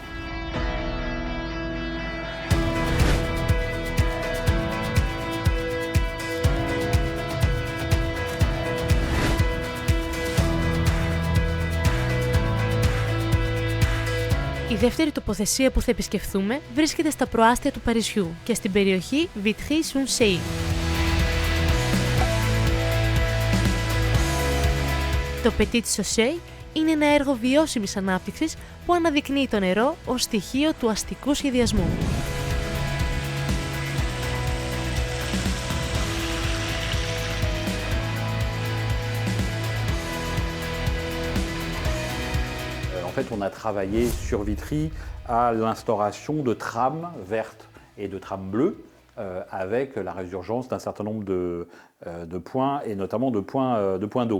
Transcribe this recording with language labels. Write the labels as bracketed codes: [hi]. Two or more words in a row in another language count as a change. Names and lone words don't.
[el] Η δεύτερη τοποθεσία που θα επισκεφθούμε βρίσκεται στα προάστια του Παρισιού και στην περιοχή Vitry-sur-Seine. Το Petit Chaussée είναι ένα έργο βιώσιμης ανάπτυξης που αναδεικνύει το νερό ως στοιχείο του αστικού σχεδιασμού. [fr] En fait, on a travaillé sur Vitry à l'instauration de trams vertes et de trams bleus avec la résurgence d'un certain nombre de points et notamment de points d'eau.